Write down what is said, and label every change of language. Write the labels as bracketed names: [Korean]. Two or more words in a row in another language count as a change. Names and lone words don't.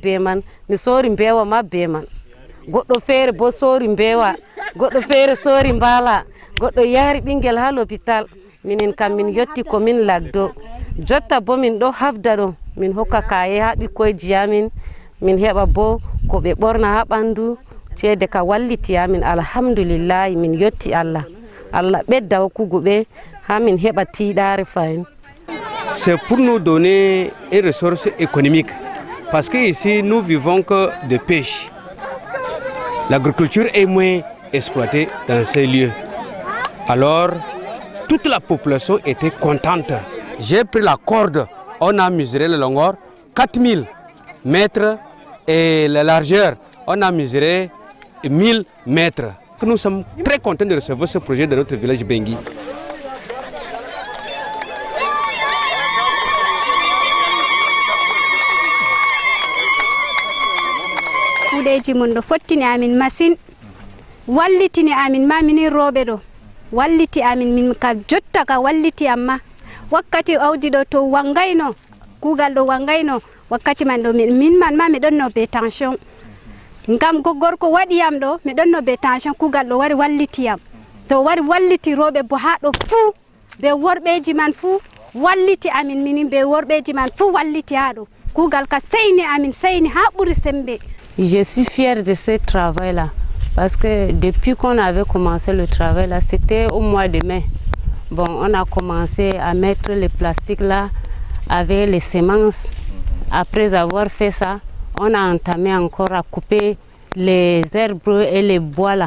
[Fula] be man mi soori mbeewa ma be man goɗɗo feere bo soori mbeewa goɗɗo feere soori mbaala goɗɗo yaari ɓingel ha l'hôpital minin kam min yotti ko min lagdo jotta bo min ɗo hafda ɗo min hokka kaye ha ɓikkoyji amin min heɓa bo ko ɓe ɓorna ha ɓandu ceede ka walliti amin alhamdulillahi min yotti Allah Allah bedda hokkugo ɓe ha min heɓa tiiɗaare fayin. [French] C'est pour nous donner une ressource économique parce que ici nous vivons que de pêche. L'agriculture est moins exploitée dans ces lieux. Alors toute la population était contente. J'ai pris la corde, on a mesuré la longueur 4000 mètres et la largeur on a mesuré 1000 mètres. Nous sommes très contents de recevoir ce projet dans notre village Mbengi. [Fula] kuuɗeji mon ɗo fottini amin masine wallitini amin ma minin rooɓe ɗo walliti amin min ka jotta ka walliti amma wakkati awdi ɗo to wangayno kuugal ɗo wangayno wakkati man ɗo min man ma mi ɗonno be tension ngam gorko waɗiyam ɗo mi ɗonno be tension kuugal ɗo wari wallitiyam to wari walliti rooɓe bo ha ɗo fuu be worɓeji man fuu walliti amin minin be worɓeji man fuu walliti ha ɗo kuugal ka seyni amin seyni ha ɓuri sembe. [French] Je suis fière de ce travail-là parce que depuis qu'on avait commencé le travail là, c'était au mois de mai. Bon, on a commencé à mettre les plastiques là avec les semences. Après avoir fait ça, on a entamé encore à couper les herbes et les bois là.